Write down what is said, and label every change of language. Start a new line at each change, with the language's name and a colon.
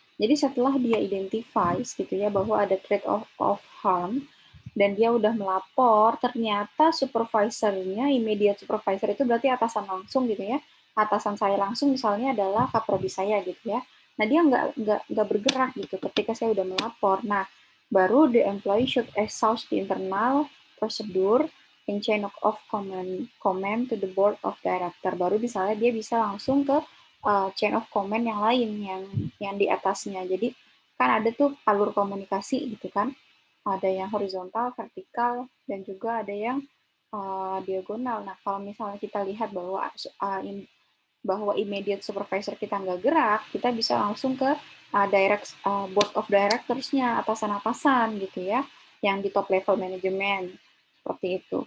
Indonesian: Jadi setelah dia identify gitu ya bahwa ada threat of harm dan dia udah melapor, ternyata supervisornya, immediate supervisor itu berarti atasan langsung gitu ya. Atasan saya langsung misalnya adalah kaprodi saya gitu ya. Nah, dia nggak bergerak gitu ketika saya udah melapor. Nah, baru
English: the employee should exhaust the internal procedure in chain of comment to the board of director.
Indonesian: Baru misalnya dia bisa langsung ke chain of command yang lain yang di atasnya. Jadi kan ada tuh alur komunikasi gitu kan. Ada yang horizontal, vertikal, dan juga ada yang diagonal. Nah, kalau misalnya kita lihat bahwa immediate supervisor kita nggak gerak, kita bisa langsung ke board of directors-nya, atasan-atasan gitu ya, yang di top level manajemen. Seperti itu.